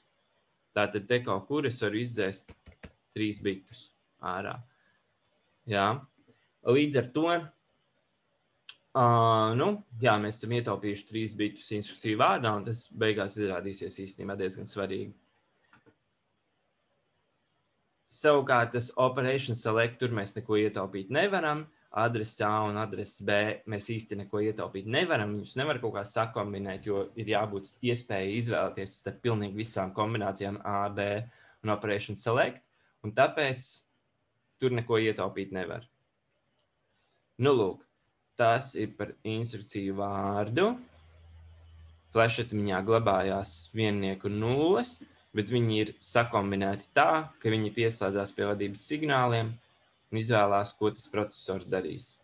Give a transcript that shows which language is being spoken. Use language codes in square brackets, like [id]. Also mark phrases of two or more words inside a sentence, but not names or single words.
[lv] Tātad te kaut kur es varu izdzēst 3 bitus ārā. Jā. Līdz ar to, mēs esam ietaupījuši 3 bitus instrukciju vārdā, un tas beigās izrādīsies īstenībā diezgan svarīgi. Savukārt tas [en] operation select, [lv] tur mēs neko ietaupīt nevaram. Adrese A un adrese B mēs īsti neko ietaupīt nevaram. Viņus nevar kaut kā sakombinēt, jo ir jābūt iespēja izvēlēties starp pilnīgi visām kombinācijām A, B un [en] operation select, [lv] un tāpēc tur neko ietaupīt nevar. Lūk, tas ir par instrukciju vārdu. Flashatmiņā glabājās 1 un 0, bet viņi ir sakombinēti tā, ka viņi pieslēdzās pie vadības signāliem un izvēlās, ko tas procesors darīs.